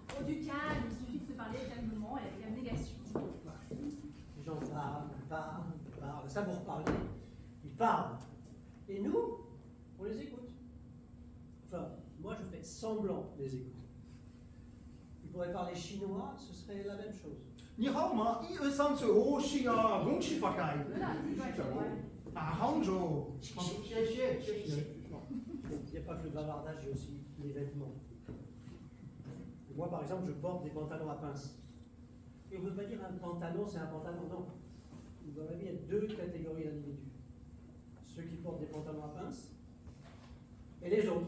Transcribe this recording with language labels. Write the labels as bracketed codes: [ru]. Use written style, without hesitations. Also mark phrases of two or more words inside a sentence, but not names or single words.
[fr] Oh, du calme, il suffit de se parler calmement et avec abnégation. Les gens parlent, ça vous reparler. Ils parlent. Et nous, on les écoute. Enfin, moi je fais semblant de les écouter. Ils pourraient parler chinois, ce serait la même chose. [zh] 你好吗？1、2、3、4、5、6啊，恭喜发财！啊，杭州。 [fr] Il n'y a pas que le bavardage, il y a aussi les vêtements. Moi, par exemple, je porte des pantalons à pinces. Et on ne peut pas dire un pantalon, c'est un pantalon, non. Dans la vie, il y a deux catégories d'individus. ceux qui portent des pantalons à pince, et les autres.